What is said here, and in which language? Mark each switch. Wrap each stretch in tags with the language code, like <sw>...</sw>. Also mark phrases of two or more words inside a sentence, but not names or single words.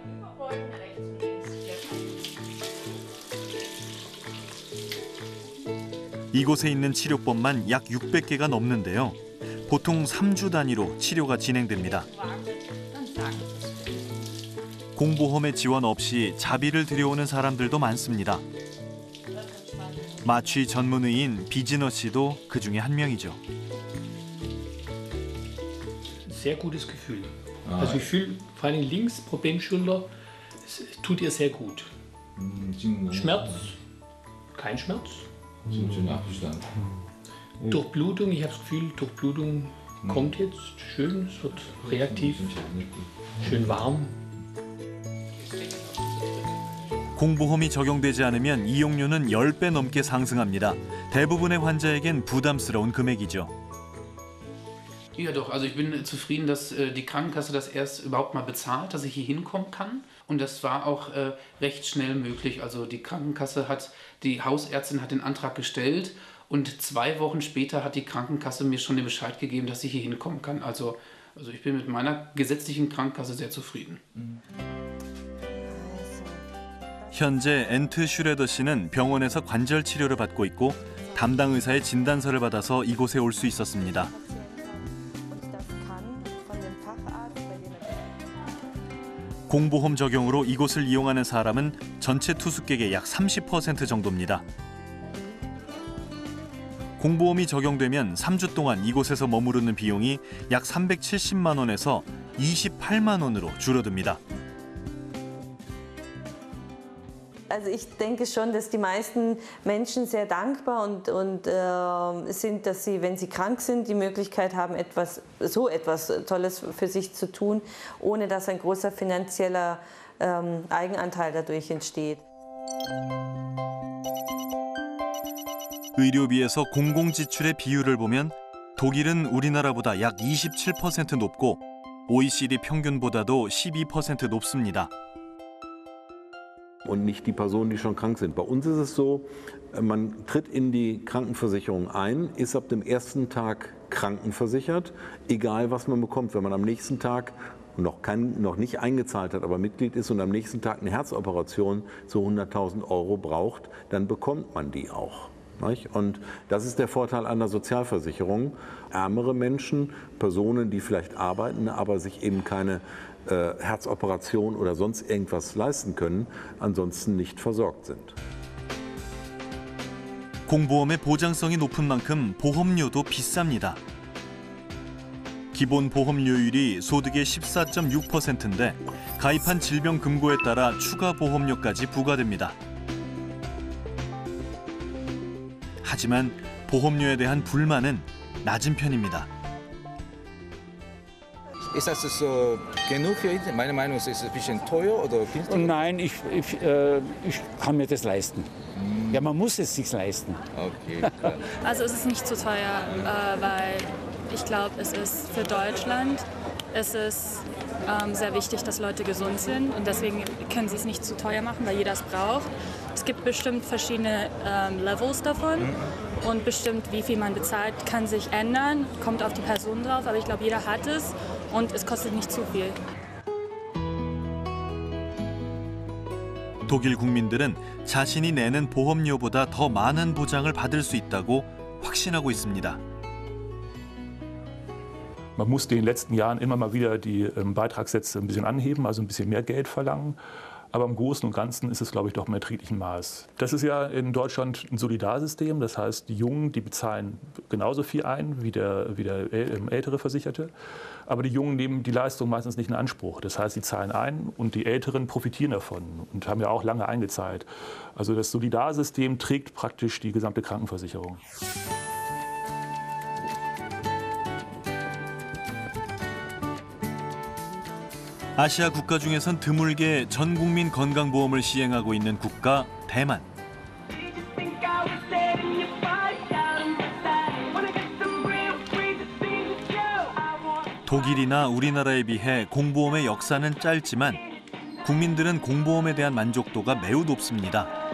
<ko>이곳에 있는 치료법만 약 600개가 넘는데요. 보통 3주 단위로 치료가 진행됩니다. 공보험의 지원 없이 자비를 들여오는 사람들도 많습니다. 마취 전문의인 비지너 씨도 그 중에 한 명이죠.</ko> <de>Sehr gutes Gefühl. Also Gefühl, vor allem links, Problemschulter, tut ihr sehr gut. Schmerz, kein Schmerz. Durchblutung, ich habe das Gefühl, Durchblutung kommt jetzt schön, es wird reaktiv, schön warm.</de> <ko>공보험이 적용되지 않으면 이용료는 10배 넘게 상승합니다. 대부분의 환자에겐 부담스러운 금액이죠.</ko> <de>Ja doch, also ich bin zufrieden, dass die Krankenkasse das erst überhaupt mal bezahlt, dass ich hier hinkommen kann. Und das war auch recht schnell möglich. Also die Krankenkasse die Hausärztin hat den Antrag gestellt und 2 Wochen später hat die Krankenkasse mir schon den Bescheid gegeben, dass ich hier hinkommen kann. Also ich bin mit meiner gesetzlichen Krankenkasse sehr zufrieden.</de> <ko>현재 앤트 슈레더 씨는 병원에서 관절 치료를 받고 있고 담당 의사의 진단서를 받아서 이곳에 올 수 있었습니다. 공보험 적용으로 이곳을 이용하는 사람은 전체 투숙객의 약 30% 정도입니다. 공보험이 적용되면 3주 동안 이곳에서 머무르는 비용이 약 370만 원에서 28만 원으로 줄어듭니다.</ko> <de>Also ich denke schon, dass die meisten Menschen sehr dankbar und sind, dass sie, wenn sie krank sind, die Möglichkeit haben, so etwas Tolles für sich zu tun, ohne dass ein großer finanzieller Eigenanteil dadurch entsteht.</de> <ko>의료비에서 공공지출의 비율을 보면 독일은 우리나라보다 약 27% 높고 OECD 평균보다도 12% 높습니다.</ko> <de>Und nicht die Personen, die schon krank sind. Bei uns ist es so, man tritt in die Krankenversicherung ein, ist ab dem ersten Tag krankenversichert, egal was man bekommt. Wenn man am nächsten Tag noch nicht eingezahlt hat, aber Mitglied ist und am nächsten Tag eine Herzoperation so 100.000 Euro braucht, dann bekommt man die auch. Und das ist der Vorteil einer Sozialversicherung. Ärmere Menschen, Personen, die vielleicht arbeiten, aber sich eben keine Herzoperation oder sonst irgendwas leisten können, ansonsten nicht versorgt sind.</de> <ko>공보험의 보장성이 높은 만큼 보험료도 비쌉니다. 기본 보험료율이 소득의 14.6%인데 가입한 질병 금고에 따라 추가 보험료까지 부과됩니다. 하지만 보험료에 대한 불만은 낮은 편입니다.</ko> <de>Ist das so genug für ihn? Meine Meinung ist es ein bisschen teuer oder günstig? Nein, ich kann mir das leisten. Ja, man muss es sich leisten. Okay, klar. Also es ist nicht zu teuer, weil ich glaube, es ist für Deutschland sehr wichtig, dass Leute gesund sind und deswegen können sie es nicht zu teuer machen, weil jeder es braucht. Es gibt bestimmt verschiedene Levels davon und bestimmt, wie viel man bezahlt, kann sich ändern, kommt auf die Person drauf, aber ich glaube, jeder hat es und es kostet nicht zu viel.</de> <ko>독일 국민들은 자신이 내는 보험료보다 더 많은 보장을 받을 수 있다고 확신하고 있습니다.</ko> <de>Man musste in den letzten Jahren immer mal wieder die Beitragssätze ein bisschen anheben, also ein bisschen mehr Geld verlangen. Aber im Großen und Ganzen ist es, glaube ich, doch im erträglichen Maß. Das ist ja in Deutschland ein Solidarsystem. Das heißt, die Jungen, die bezahlen genauso viel ein wie der ältere Versicherte. Aber die Jungen nehmen die Leistung meistens nicht in Anspruch. Das heißt, sie zahlen ein und die Älteren profitieren davon und haben ja auch lange eingezahlt. Also das Solidarsystem trägt praktisch die gesamte Krankenversicherung.</de> <ko>아시아 국가 중에선 드물게 전 국민 건강보험을 시행하고 있는 국가 대만. 독일이나 우리나라에 비해 공보험의 역사는 짧지만 국민들은 공보험에 대한 만족도가 매우 높습니다.</ko>